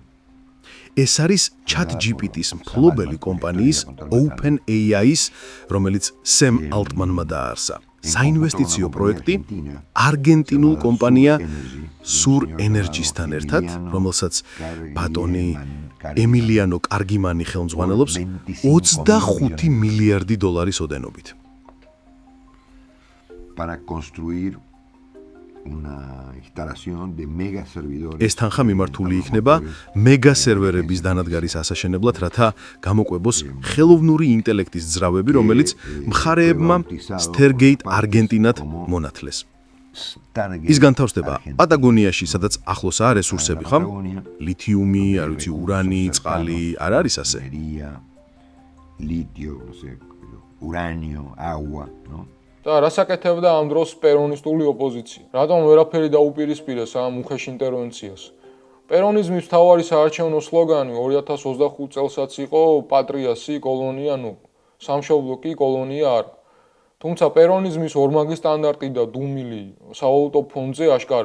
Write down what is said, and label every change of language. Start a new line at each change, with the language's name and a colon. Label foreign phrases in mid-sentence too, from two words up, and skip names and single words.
Georgian: ეს არის ChatGPT-ის მფლობელი კომპანიის OpenAI-ის, რომელიც სემ ალტმანმა დაარსა. საინვესტიციო პროექტი არგენტინულ კომპანია Sur Energy-სთან ერთად, რომელსაც ბატონი ემილიანო კარგიმანი ხელმძღვანელობს 25 მილიარდი დოლარის ოდენობით.
Spanish: Para construir una instalación de mega servidores.
Georgian: ეს თანხა მიმართული იქნება მეგა სერვერების დანადგარის ასაშენებლად, რათა გამოყვებოს ხელოვნური ინტელექტის ძრავები, რომელიც მხარეებმა Stargate არგენტინად მონათლეს. ის განთავსდება პატაგონიაში, სადაც ახლოსაა რესურსები, ხომ? ლითიუმი, არ ვიცი, ურანი, წყალი, არ არის ასე?
Spanish: Litio, no sé, uranio, agua, ¿no?
Georgian: და რასაკეთებდა ამ დროს პერონისტული ოპოზიცია? რატომ ვერაფერი დაუპირისპირეს ამ უხეშ ინტერვენციას? პერონიზმის მთავარი საარჩევნო სლოგანი 2025 წელსაც იყო
Spanish: Patria sí colonia no,
Georgian: სამშობლო კი კოლონია არა. თუმცა პერონიზმის ორმაგი სტანდარტი და დუმილი სავალუტო ფონდზე აშკარა.